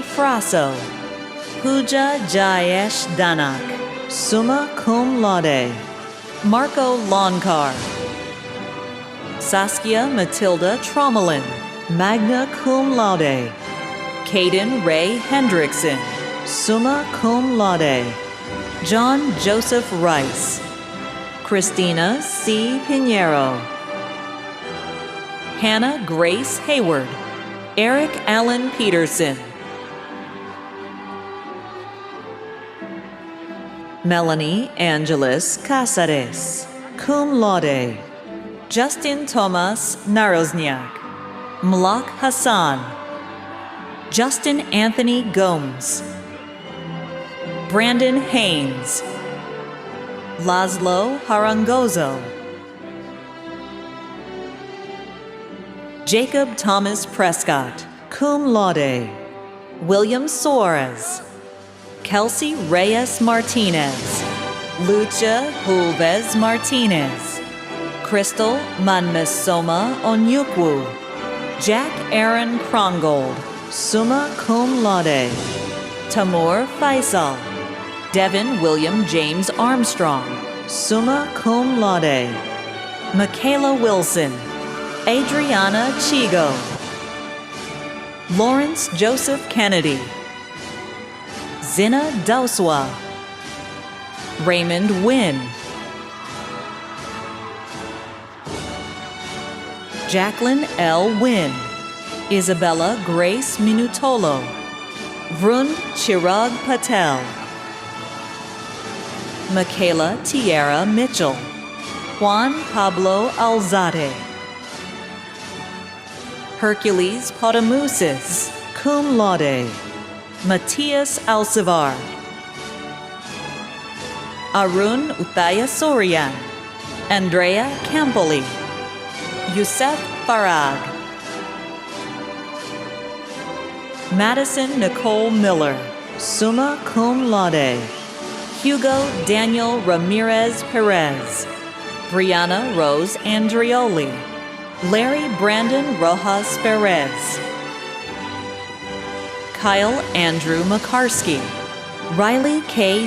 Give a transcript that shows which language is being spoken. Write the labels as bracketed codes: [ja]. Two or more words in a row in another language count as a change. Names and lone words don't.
[en] Frasso, Pooja Jayesh Danak, [la] summa cum laude. [en] Marco Lonkar, Saskia Matilda Tromelin, [la] magna cum laude. [en] Caden Ray Hendrickson, [la] summa cum laude. [en] John Joseph Rice, Christina C. Pinheiro, Hannah Grace Hayward, Eric Allen Peterson, Melanie Angeles Casares, [la] cum laude. [en] Justin Thomas Narozniak, Mlak Hassan, Justin Anthony Gomes, Brandon Haynes, Laszlo Harangozo, Jacob Thomas Prescott, [la] cum laude. [en] William Suarez, Kelsey Reyes Martinez, Lucha Hulvez Martinez, Crystal Manmesoma Onyukwu, Jack Aaron Krongold, [la] summa cum laude. [en] Tamur Faisal, Devin William James Armstrong, [la] summa cum laude. [en] Michaela Wilson, Adriana Chigo, Lawrence Joseph Kennedy, Zina Doswa, Raymond Wynn, Jacqueline L. Wynn, Isabella Grace Minutolo, Vrund Chirag Patel, Michaela Tierra Mitchell, Juan Pablo Alzate, Hercules Potamusis, [la] cum laude. [en] Matias Alcivar, Arun Uttayasurian, Andrea Campoli, Youssef Farag, Madison Nicole Miller, [la] summa cum laude. [en] Hugo Daniel Ramirez Perez, Brianna Rose Andrioli, Larry Brandon Rojas Perez, Kyle Andrew McCarsky, Riley K.